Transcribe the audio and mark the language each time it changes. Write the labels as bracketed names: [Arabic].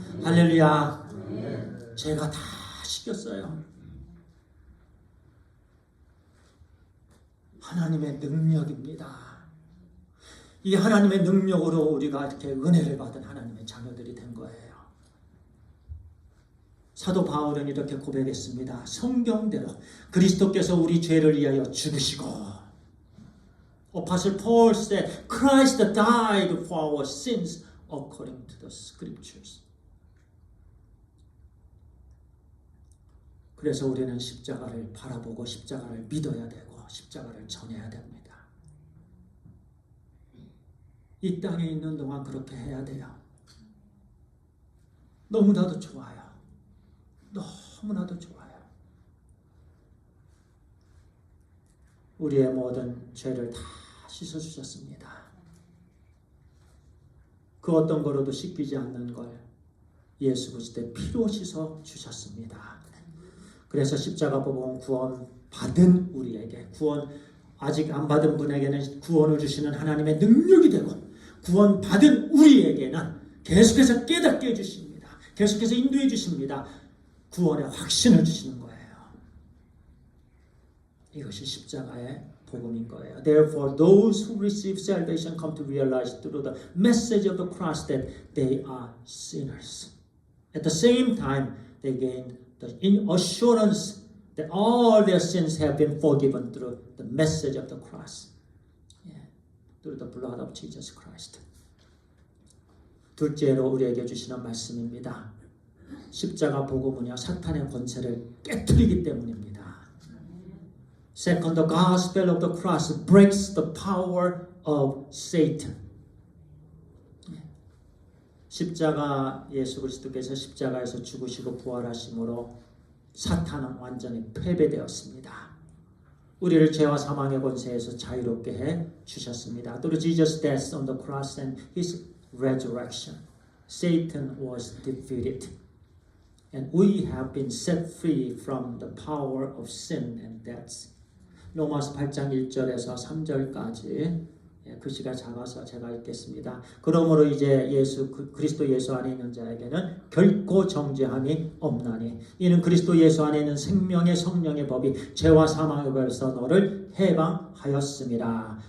[Korean] 할렐루야. 죄가 다 씻겼어요. 하나님의 능력입니다. 이 하나님의 능력으로 우리가 이렇게 은혜를 받은 하나님의 자녀들이 된 거예요. 사도 바울은 이렇게 고백했습니다. 성경대로 그리스도께서 우리 죄를 위하여 죽으시고, [English] Apostle Paul said, Christ died for our sins according to the scriptures. [Korean] 그래서 우리는 십자가를 바라보고 십자가를 믿어야 되고 십자가를 전해야 됩니다. 이 땅에 있는 동안 그렇게 해야 돼요. 너무나도 좋아요. 너무나도 좋아요. 우리의 모든 죄를 다 씻어주셨습니다. 그 어떤 거로도 씻기지 않는 걸 예수 그리스도의 피로 씻어주셨습니다. 그래서 십자가 복음 구원 받은 우리에게, 구원 아직 안 받은 분에게는 구원을 주시는 하나님의 능력이 되고, 구원 받은 우리에게는 계속해서 깨닫게 해주십니다. 계속해서 인도해 주십니다. 구원의 확신을 주시는 거예요. 이것이 십자가의 복음인 거예요. [English] Therefore, those who receive salvation come to realize through the message of the cross that they are sinners. At the same time, they gain the assurance that all their sins have been forgiven through the message of the cross. Through the blood of Jesus Christ. [Korean] 둘째로 우리에게 주시는 말씀입니다. 십자가 복음은요, 사탄의 권세를 깨트리기 때문입니다. [English] Second, the gospel of the cross breaks the power of Satan. [Korean] 십자가, 예수 그리스도께서 십자가에서 죽으시고 부활하심으로 사탄은 완전히 패배되었습니다. 우리를 죄와 사망의 권세에서 자유롭게 해 주셨습니다. [English] Through Jesus' death on the cross and His resurrection, Satan was defeated. And we have been set free from the power of sin and death. [Korean] 로마서 8장 1절에서 3절까지 글씨가 작아서 제가 읽겠습니다. 그러므로 이제 그리스도 예수 안에 있는 자에게는 결코 정죄함이 없나니 이는 그리스도 예수 안에 있는 생명의 성령의 법이 죄와 사망의 벌에서 너를 해방하였음이라.